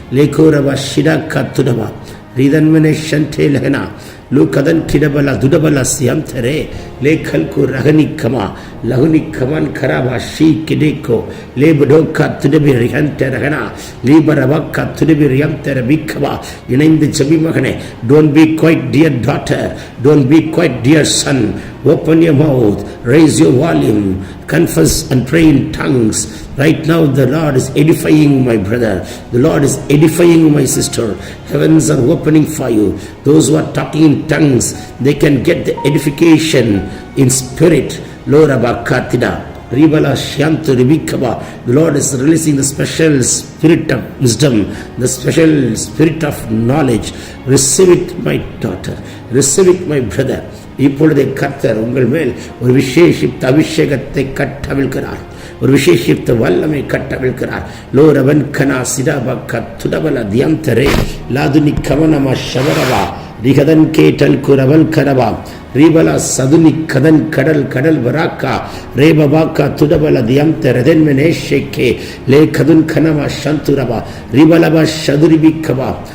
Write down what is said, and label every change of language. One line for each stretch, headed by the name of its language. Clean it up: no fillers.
Tamil: லேகோரவா ஷிடா கத்துடவா ரிதன்மனே ஷன்டே லஹனா லூகதன் கிடபலா துடபலா சியம்தரே லேகல்கு ரகனிக்கமா லகுனிக்கமன் கராபா she கிடேக்கோ லேபடோக்கா துடபி ரிஹந்த ரகனா லீபரவாக்கா துடபி ரிஹந்தர பிக்கவா. இணைந்து JP மகனே.
English: Don't be quiet dear daughter, don't be quiet dear son. Open your mouth, raise your volume, confess and pray in tongues. Right now the Lord is edifying my brother, the Lord is edifying my sister. Heavens are opening for you. Those who are talking in tongues, they can get the edification in spirit. Lord Abakatida Ribala Shantu Ribikaba. The Lord is releasing the special spirit of wisdom, the special spirit of knowledge. Receive it, my daughter, receive it, my brother.
Tamil: இப்பொழுதே கர்த்தர் உங்கள் மேல் ஒரு விசேஷித்த அபிஷேகத்தை கட்டவிழ்கிறார். ஒரு விசேஷித்த வல்லமை கட்டவிழ்கிறார். லோரவன் கனா சிடாபா கத்துடபல தியந்தரே லாதுனி கவனமா ஷவரவா ரிகதன் கேட்டல் குரவல் கரவா ரீபலா சதுனி கதன் கடல் கடல் வராக்கா ரேபபாக்கா துடபல தியந்த ரதன்மனேஷேக்கே லே கதுன் கனவா சந்துரவா ரிபலபா சதுரிபிக்கவா